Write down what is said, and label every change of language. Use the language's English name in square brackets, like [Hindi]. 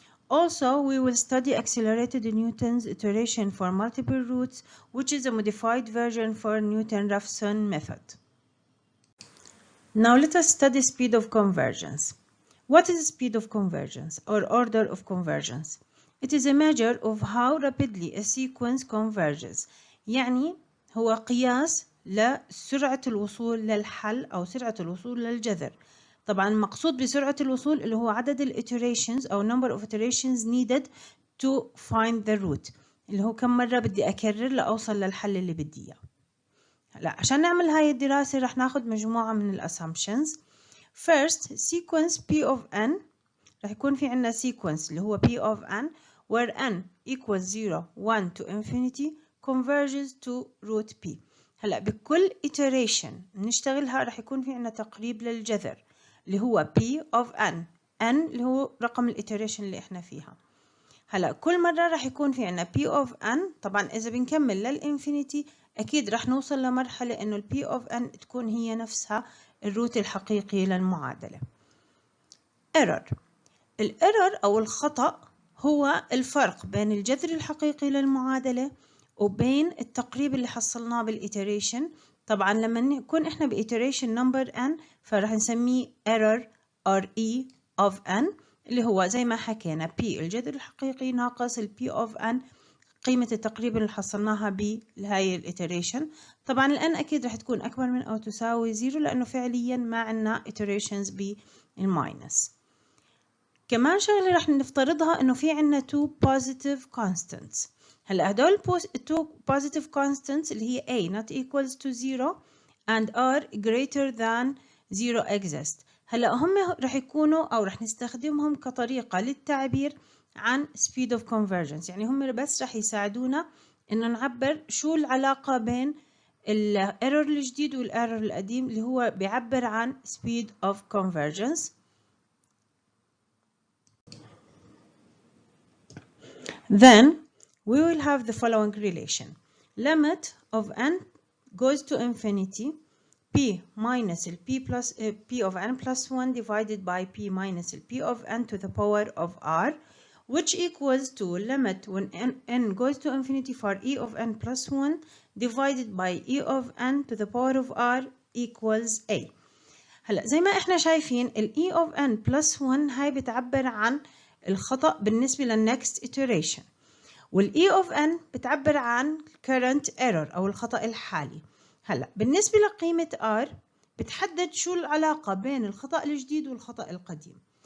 [English] Also, we will study accelerated Newton's iteration for multiple roots, which is a modified version for Newton-Raphson method. Now let us study speed of convergence. What is speed of convergence or order of convergence? It is a measure of how rapidly a sequence converges. [Arabic] يعني هو قياس لسرعة الوصول للحل أو سرعة الوصول للجذر. طبعا المقصود بسرعة الوصول اللي هو عدد الiterations أو [English] number of iterations needed to find the root، [Arabic] اللي هو كم مرة بدي أكرر لأوصل للحل اللي بدي إياه. هلا عشان نعمل هاي الدراسة رح ناخد مجموعة من الاسامبشنز. [English] First, sequence P of n [Arabic] رح يكون في عنا [English] sequence [Arabic] اللي هو [English] P of n where n equals 0, 1 to infinity converges to root P. [Arabic] هلا بكل iteration نشتغلها رح يكون في عنا تقريب للجذر اللي هو P of n اللي هو رقم الiteration اللي احنا فيها. هلا كل مرة رح يكون في عنا P of n. طبعا إذا بنكمل للإنفينيتي أكيد رح نوصل لمرحلة إنه ال P of n تكون هي نفسها الروت الحقيقي للمعادلة. error. الإيرور أو الخطأ هو الفرق بين الجذر الحقيقي للمعادلة وبين التقريب اللي حصلناه بالإيتريشن. طبعا لما نكون إحنا بإيتريشن نمبر n فرح نسميه error RE of n اللي هو زي ما حكينا P الجذر الحقيقي ناقص ال P of n قيمة التقريب اللي حصلناها بهاي الإيتريشن. طبعا الان أكيد رح تكون أكبر من أو تساوي 0 لأنه فعليا ما عنا iterations بالماينس. كمان شغلة رح نفترضها إنه في عنا [English] two positive constants. [Arabic] هلا هدول [English] two positive constants [Arabic] اللي هي [English] a not equals to 0 and r greater than 0 exist. [Arabic] هلا هم رح يكونوا أو رح نستخدمهم كطريقة للتعبير عن [English] speed of convergence. [Arabic] يعني هم بس رح يساعدونا إنه نعبر شو العلاقة بين الإيرور الجديد والإيرور القديم اللي هو بيعبر عن [English] speed of convergence. Then we will have the following relation. Limit of n goes to infinity p minus p plus p of n plus 1 divided by p minus p of n to the power of r, which equals to limit when n goes to infinity for e of n plus 1 divided by e of n to the power of r equals a. [Arabic] هلا زي ما احنا شايفين ال e of n plus 1 هاي بتعبر عن الخطأ بالنسبة لل [English] next iteration، [Arabic] وال E of n بتعبر عن [English] current error [Arabic] أو الخطأ الحالي. هلا بالنسبة لقيمة R بتحدد شو العلاقة بين الخطأ الجديد والخطأ القديم.